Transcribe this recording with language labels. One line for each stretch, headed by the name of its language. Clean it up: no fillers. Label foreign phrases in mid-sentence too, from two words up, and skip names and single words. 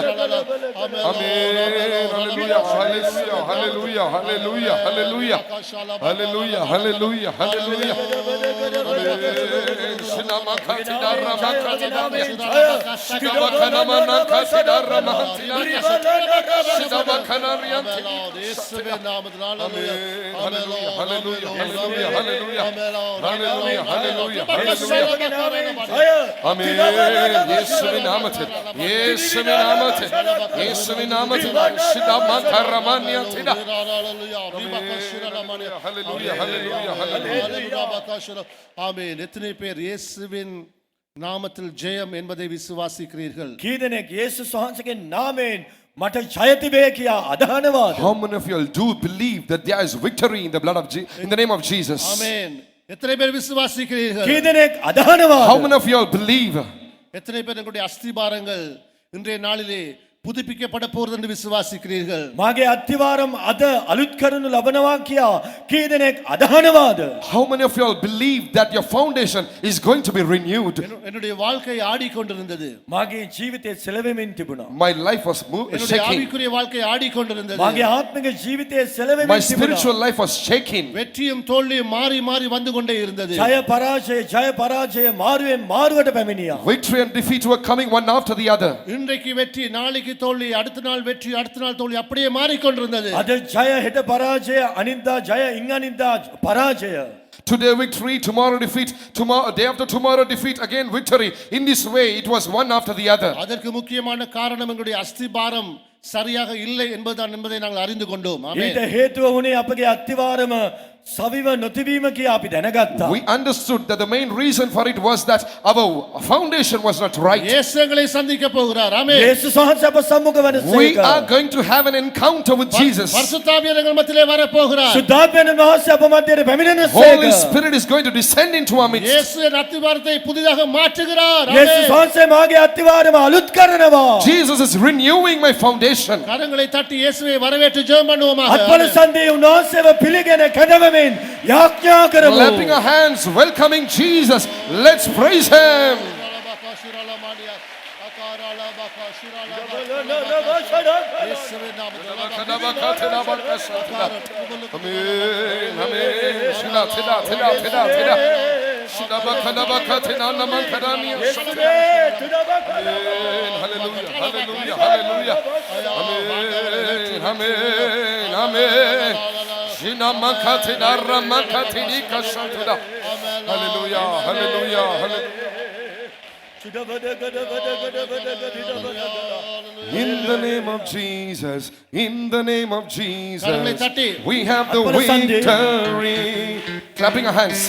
English: Amen, hallelujah, hallelujah, hallelujah, hallelujah, hallelujah. Hallelujah, hallelujah, hallelujah. Amen. Shinamakatila ramakatila. Shidabakanamanakatila ramakatila. Shidabakanariyanti.
Tamil: இயேசுவின் நாமத்தில்
English: Amen. Hallelujah, hallelujah, hallelujah, hallelujah. Hallelujah, hallelujah, hallelujah. Amen.
Tamil: இயேசுவின் நாமத்தில், இயேசுவின் நாமத்தில், இயேசுவின் நாமத்தில். Shidamantaramaniyantila.
English: Hallelujah, hallelujah, hallelujah.
Tamil: ஆமென். எத்தனை பேர் இயேசுவின் நாமத்தில் ஜெயம் என்பதை விசுவாசிக்கிறீர்கள்?
Sinhala: කීදෙනෙක් යේසුස් වහන්සේගේ නාමයෙන් මට ජය තිබේ කියා අදහනවාද?
English: How many of you all do believe that there is victory in the blood of in the name of Jesus?
Tamil: ஆமென். எத்தனை பேர் விசுவாசிக்கிறீர்கள்?
Sinhala: කීදෙනෙක් අදහනවාද?
English: How many of you all believe?
Tamil: எத்தனை பேர் எங்களுடைய அஸ்திபாரங்கள் இன்றைய நாளிலே புதுப்பிக்கப்பட போகிறது என்று விசுவாசிக்கிறீர்கள்?
Sinhala: මාගේ අත්තිවාරම් අද අලුත් කරනු ලබනවා කියා කීදෙනෙක් අදහනවාද?
English: How many of you all believe that your foundation is going to be renewed?
Tamil: என்னுடைய வாழ்க்கை ஆடிக்கொண்டிருந்தது.
Sinhala: මාගේ ජීවිතේ සෙලවෙමින් තිබුණා.
English: My life was
Tamil: என்னுடைய
English: shaking.
Tamil: ஆவிக்குரிய வாழ்க்கை ஆடிக்கொண்டிருந்தது.
Sinhala: මාගේ ආත්මික ජීවිතේ සෙලවෙමින්
English: My
Sinhala: තිබුණා.
English: spiritual life was shaking.
Tamil: வெற்றியும் தோல்வியும் மாறி மாறி வந்து கொண்டே இருந்தது.
Sinhala: ජය පරාජය මාරුවෙන් මාරුවට පැමිණියා.
English: Victory and defeat were coming one after the other.
Tamil: இன்றைக்கு வெற்றி நாளைக்கு அன்றைக்கு தோல்வி, அடுத்த நாள் வெற்றி, அடுத்த நாள் தோல்வி அப்படியே மாறிக்கொண்டிருந்தது.
Sinhala: අද ජය හෙට පරාජය අනිද්දා ජය ඉන් අනිද්දා පරාජය.
English: Today victory, tomorrow defeat, tomorrow day after tomorrow defeat, again victory. In this way it was one after the other.
Tamil: அதற்கு முக்கியமான காரணம் எங்களுடைய அஸ்திபாரம் சரியாக இல்லை என்பதை நாங்கள் அறிந்து கொண்டோம். ஆமென்.
Sinhala: ඊට හේතුව වුණේ අපගේ අත්තිවාරම සවිව නොතිබීම කියා අපි දැනගත්තා.
English: We understood that the main reason for it was that our foundation was not right.
Tamil: இயேசு எங்களை சந்திக்க போகிறார். ஆமென்.
Sinhala: යේසුස් වහන්සේ අප සම්මුඛ
English: We
Sinhala: වෙනසේක.
English: are going to have an encounter with Jesus.
Tamil: பரிசுத்த ஆவியானவர் எங்கள் மத்தியிலே வர போகிறார்.
Sinhala: සුද්ධාත්මයන් වහන්සේ අප මැදට
English: Holy
Sinhala: පැමිණෙනසේක.
English: Spirit is going to descend into our midst.
Tamil: இயேசு என் அஸ்திபாரத்தை புதிதாக மாற்றுகிறார்.
Sinhala: යේසුස් වහන්සේ මාගේ අත්තිවාරම අලුත් කරනවා.
English: Jesus is renewing my foundation.
Tamil: கரங்களை தட்டி இயேசுவை வரவேற்று ஜெபம் பண்ணுவோமாக.
Sinhala: අත්පල සන්දේ උන්වහන්සේව පිළිගෙන කැඳවමින් යාඥා කරමු.
English: Clapping our hands, welcoming Jesus. Let's praise Him.
Tamil: இயேசுவின் நாமத்தில்
English: Amen, amen. Shila, tila, tila, tila, tila. Shila, bakana, bakatina, naman, kadania. Amen. Hallelujah, hallelujah, hallelujah. Amen, amen, amen. Shina, makatina, ramakatini, kashantuda. Hallelujah, hallelujah, hallelujah. In the name of Jesus, in the name of Jesus, we have the victory. Clapping our hands.